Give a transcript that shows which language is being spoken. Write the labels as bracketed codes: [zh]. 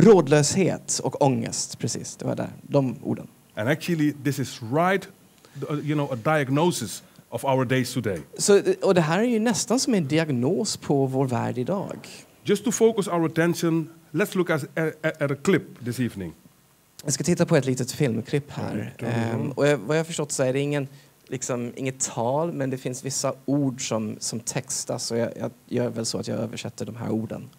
[sv] Rådlöshet och ångest, precis. Det var där, de orden. [en] And actually, this is right, a diagnosis of our days today. [sv] Och det här är ju nästan som en diagnos på vår värld idag. [en] Just to focus our attention, let's look at a clip this evening. [sv] Jag ska titta på ett litet filmklipp här. Och vad jag har förstått så är det inget tal, men det finns vissa ord som textas, och jag gör väl så att jag översätter de här orden.